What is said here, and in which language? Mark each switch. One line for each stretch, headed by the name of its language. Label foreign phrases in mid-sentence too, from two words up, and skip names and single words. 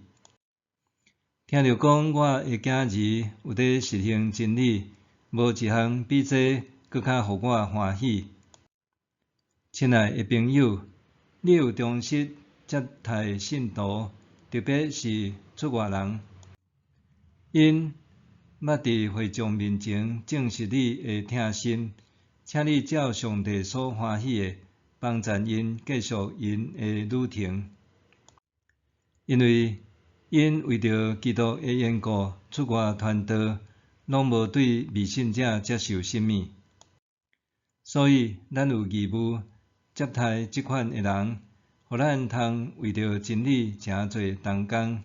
Min Nan Chinese: 听到讲我的囝儿有在实行真理，无一项比这搁较互我欢喜。亲爱的朋友，你有忠实接待信徒，特别是出外人，因捌伫会众面前证实你的疼心，请你照上帝所欢喜的，帮助因继续因的旅程，因为因为着基督的缘故出外传道，拢无对未信者接受什么，所以咱有义务接待即款的人，互咱通为着真理诚做同工。